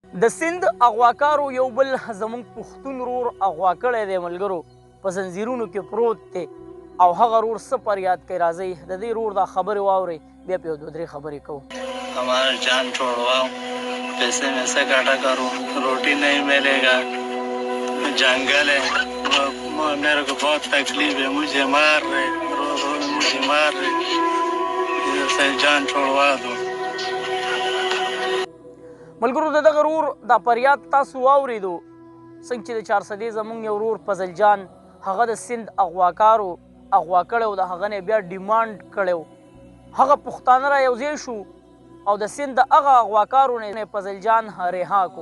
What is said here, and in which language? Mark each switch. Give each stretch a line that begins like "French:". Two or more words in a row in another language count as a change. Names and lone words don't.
Pashto: د سند اغواکارو یو بل زموږ پښتون رور اغوا کړی دی ملګرو، په زنځیرونو کې پروت دی او هغه رور څه فریاد کوي. راځئ د دې رور دا خبرې واورئ، بیا په یو دوه درې خبرې کوو.
Urdu: ہمارا جان چھڑواؤ، پیسے میں سے کاٹا کروں، روٹی نہیں ملے گا، جنگل ہے، میرے کو بہت تکلیف ہے، مجھے مار رہے، رو رو مجھے مار رہے، ادھر سے جان چھڑوا دو.
Pashto: ملګرو د دغه رور دا فریاد تاسو واورېدو، څنګه چې د چارسدې زموږ یو رور فضل جان هغه د سند اغواکارو اغوا کړی و، د هغه نه بیا ډیمانډ کړی و. هغه پښتانه را یوځای شو او د سند د هغه اغواکارو نه فضل جان رها کو.